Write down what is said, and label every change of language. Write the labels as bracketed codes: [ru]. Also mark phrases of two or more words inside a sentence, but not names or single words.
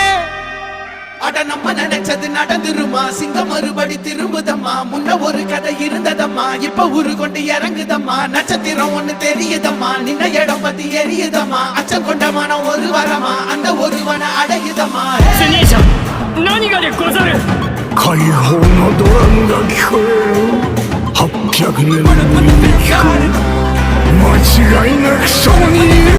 [ta] அட நம்ம நினைச்சது நடந்துருமா சிங்கம் மறுபடி திரும்புதம்மா முன்ன ஒரு கதை இருந்ததம்மா இப்ப ஊரு கொண்டு இறங்குதம்மா நட்சத்திரம் ஒண்ணு தெரியுதம்மா நின்ன இடம் பத்தி எரியுதம்மா அச்சம் கொண்ட மனம் ஒரு வரமா அந்த ஒருவனை அடையுதம்மா [ja] 姉ちゃん何がでござる解放のドラムが聞こえる800年ぶりに聞く間違いなくそこにいる